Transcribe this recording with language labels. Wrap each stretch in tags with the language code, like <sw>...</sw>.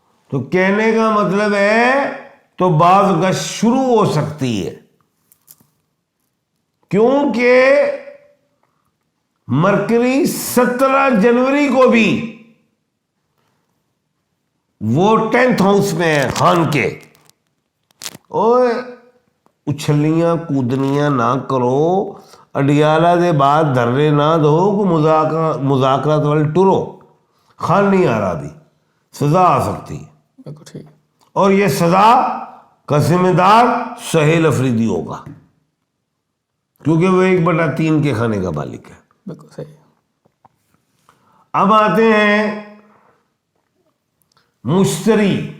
<ur>تو کہنے کا مطلب ہے تو بعض گشت شروع ہو سکتی ہے، کیونکہ مرکری 17 جنوری کو بھی وہ 10th ہاؤس میں ہے خان کے۔ اور</ur> <pa>اچھلیاں کودنیاں نہ کرو, اڈیالہ دے بعد دھرنے نہ دو کہ مذاکرات والے ٹرو.</pa> <ur>خان نہیں آ رہا ابھی, سزا آ سکتی ہے, بالکل ٹھیک. اور یہ سزا کا ذمہ دار سہیل افریدی ہوگا, کیونکہ وہ 1/3 کے کھانے کا مالک ہے. بالکل صحیح. اب آتے ہیں مشتری.</ur>